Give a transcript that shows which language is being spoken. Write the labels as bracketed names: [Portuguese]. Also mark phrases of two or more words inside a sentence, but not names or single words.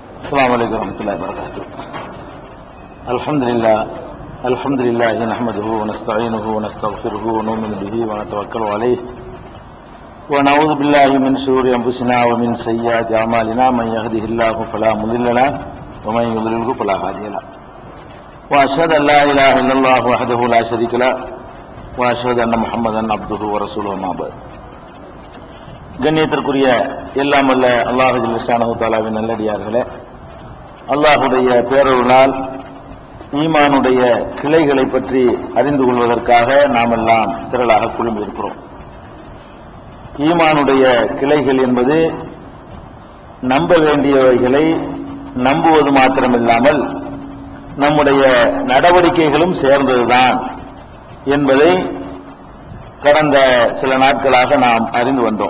[Arabic] السلام عليكم ورحمة الله وبركاته. الحمد لله نحمده ونستعينه ونستغفره ونؤمن به ونتوكل عليه ونعوذ بالله من شرور أنفسنا ومن سيئات أعمالنا من يهده الله فلا مضل له ومن يضلله فلا هادي له وأشهد أن لا إله إلا الله وحده لا شريك له وأشهد أن محمدا عبده ورسوله ما بعد. [Tamil] கண்ணியத்திற்குரிய எல்லாம் வல்ல [Arabic] الله جل شأنه [Tamil] தஆலாவின் நல்லடியார்களே, அல்லாஹுடைய பேரருளால் ஈமானுடைய கிளைகளை பற்றி அறிந்து கொள்வதற்காக நாம் எல்லாம் திரளாக குழும்பி இருக்கிறோம். ஈமானுடைய கிளைகள் என்பது நம்ப வேண்டியவைகளை நம்புவது மாத்திரமில்லாமல் நம்முடைய நடவடிக்கைகளும் சேர்ந்ததுதான் என்பதை கடந்த சில நாட்களாக நாம் அறிந்து வந்தோம்.